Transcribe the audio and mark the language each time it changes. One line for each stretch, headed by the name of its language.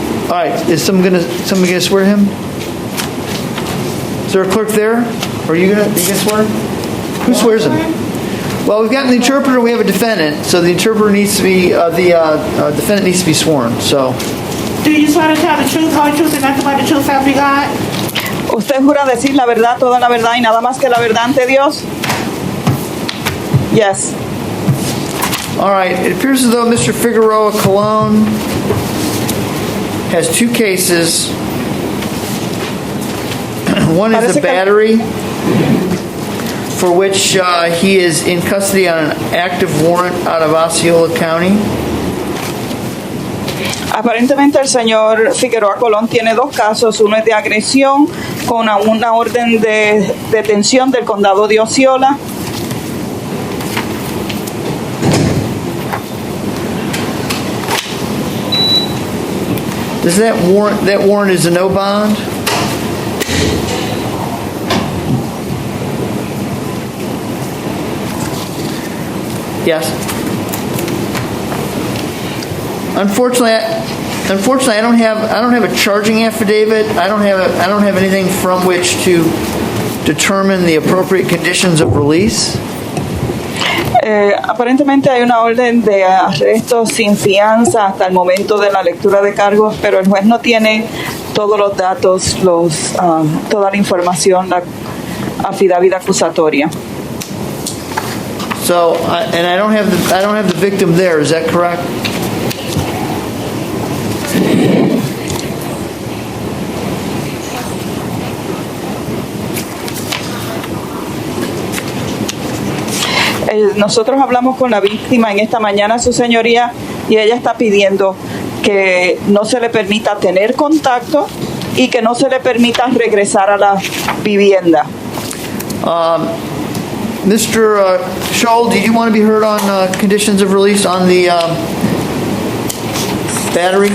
English: All right, is somebody gonna swear him? Is there a clerk there? Or are you gonna swear him? Who swears him? Well, we've got an interpreter. We have a defendant. So the interpreter needs to be defendant needs to be sworn. So. Do you swear to tell the truth, whole truth, and nothing but the truth, help you God?
Spanish: ¿Usted jura decir la verdad, toda la verdad y nada más que la verdad ante Dios?
English: Yes. All right. It appears as though Mr. Figueroa Colon has two cases. One is a battery for which he is in custody on an active warrant out of Osceola County.
Spanish: Aparentemente el señor Figueroa Colón tiene dos casos. Uno es de agresión con una orden de detención del condado de Osceola.
English: Does that warrant is a no bond? Yes. Unfortunately, I don't have a charging affidavit. I don't have anything from which to determine the appropriate conditions of release.
Spanish: Aparentemente hay una orden de arresto sin fianza hasta el momento de la lectura de cargos, pero el juez no tiene todos los datos, toda la información, la affidavit acusatoria.
English: So, and I don't have the victim there. Is that correct?
Spanish: Nosotros hablamos con la víctima en esta mañana, su señoría, y ella está pidiendo que no se le permita tener contacto y que no se le permita regresar a la vivienda.
English: Mr. Scholl, did you want to be heard on conditions of release on the battery?